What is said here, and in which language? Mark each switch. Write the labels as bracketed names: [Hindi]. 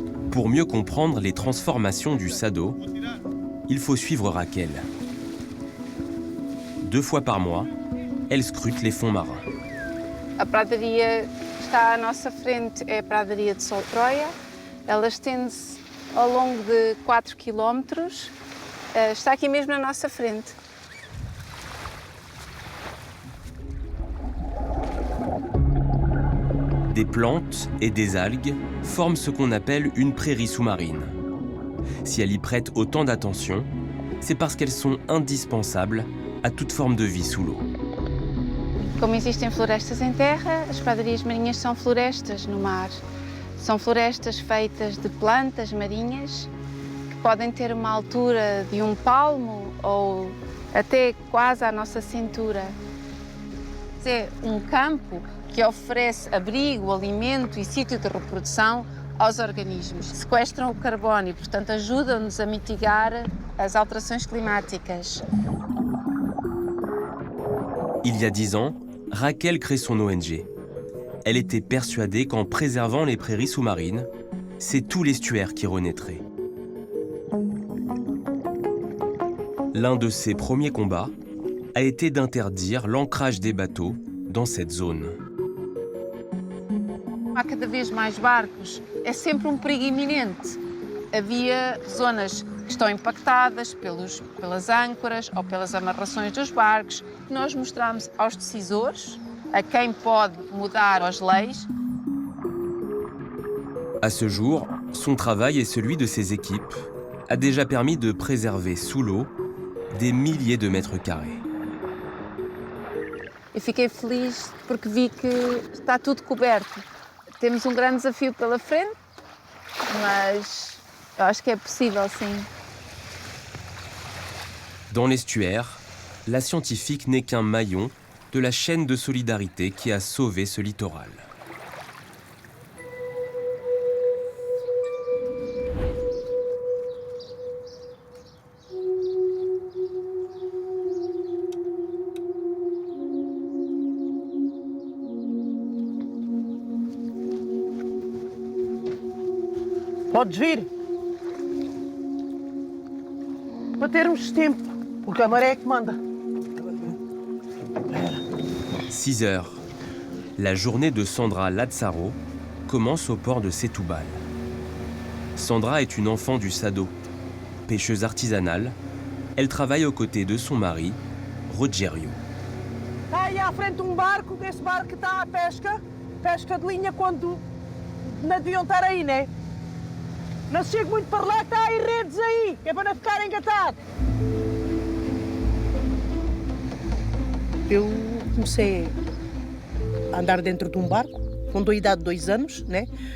[French] Pour mieux comprendre les transformations du Sado, il faut suivre Raquel. 2 fois par mois, elle scrute les fonds marins. [Portuguese] A pradaria está à nossa frente, é a pradaria de Sol Troia. Ela estende-se ao longo de 4 quilómetros. Está aqui mesmo na nossa frente. [French] Des plantes et des algues forment ce qu'on appelle une prairie sous-marine. Si elle y prête autant d'attention, c'est parce qu'elles sont indispensables à toute forme de vie sous l'eau. [Portuguese] Como existem florestas em terra, as pradarias marinhas são florestas no mar. São florestas feitas de plantas marinhas que podem ter uma altura de 1 palmo ou até quase à nossa cintura. É um campo que oferece abrigo, alimento e sítio de reprodução aos organismos. Sequestram o carbono e, portanto, ajudam-nos a mitigar as alterações climáticas. [French] Il y a 10 ans, Raquel crée son ONG. Elle était persuadée qu'en préservant les prairies sous-marines, c'est tout l'estuaire qui renaîtrait. L'un de ses premiers combats a été d'interdire l'ancrage des bateaux dans cette zone. [Portuguese] Há cada vez mais barcos, é sempre perigo iminente. Havia zonas que estão impactadas pelas âncoras ou pelas amarrações dos barcos. Nós mostramos aos decisores, a quem pode mudar as leis. [French] À ce jour, son travail et celui de ses équipes a déjà permis de préserver sous l'eau des milliers de mètres carrés. [Portuguese] E fiquei feliz porque vi que está tudo coberto. Temos grande desafio pela frente, mas eu acho que é possível, sim. [French] Dans l'estuaire, la scientifique n'est qu'un maillon de la chaîne de solidarité qui a sauvé ce littoral. [Portuguese] Podes vir. Para termos tempo, porque a maré é que manda. [French] 6 heures. La journée de Sandra Lazzaro commence au port de Setúbal. Sandra est une enfant du Sado. Pêcheuse artisanale, elle travaille aux côtés de son mari, Rogério. [Portuguese] Está aí à frente barco, esse barco que está à pesca. Pesca de linha quando não deviam estar aí, né? Não se chegue muito para lá, que está aí redes aí, que é para não ficar engatado. Eu comecei a andar dentro de barco, com a idade de 2 anos, né?